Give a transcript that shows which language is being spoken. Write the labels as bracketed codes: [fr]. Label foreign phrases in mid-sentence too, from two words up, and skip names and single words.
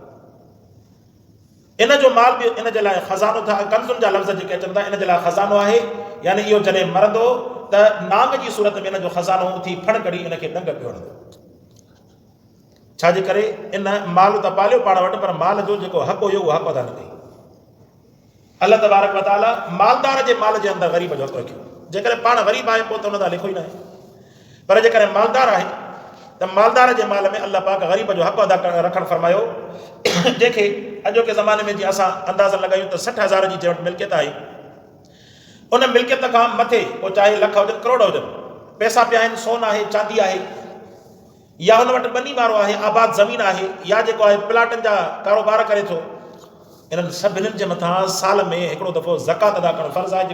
[sd] इन जो माल बि इन जे लाइ ख़ज़ानो था, कंज़ुनि जा लफ़्ज़ जेके अचनि था इन जे लाइ ख़ज़ानो आहे। यानी इहो जॾहिं मरंदो त नांग जी सूरत में इन जो ख़ज़ानो उथी फण कढी इनखे डंग पियो हणंदो। छाजे करे इन माल त पालियो पाण वटि, पर माल जो जेको हक़ हुयो उहो हक़ अदा न कई। [ar] الله تبارك وتعالى [sd] मालदार जे माल जे अंदरि ग़रीब जो हक़ रखियो। जेकॾहिं पाण ग़रीब आहे पोइ त हुन तां लिखो ई न आहे, पर जेकॾहिं मालदार आहे त मालदार जे माल में अल्लाह पाक ग़रीब जो हक़ अदा रखणु फरमायो। जंहिंखे अॼोके ज़माने में जीअं असां अंदाज़ा लॻायूं त 60,000 जी जंहिं वटि मिल्कियत आहे, उन मिल्कियत खां मथे पोइ चाहे लख हुजनि करोड़ हुजनि, पैसा पिया आहिनि, सोन आहे, चांदी आहे, या हुन वटि ॿनी वारो आहे, आबाद ज़मीन आहे, या जेको आहे प्लाटनि जा कारोबार करे थो, इन्हनि सभिनीनि जे मथां साल में हिकिड़ो दफ़ो ज़कात अदा करणु फ़र्ज़ु आहे।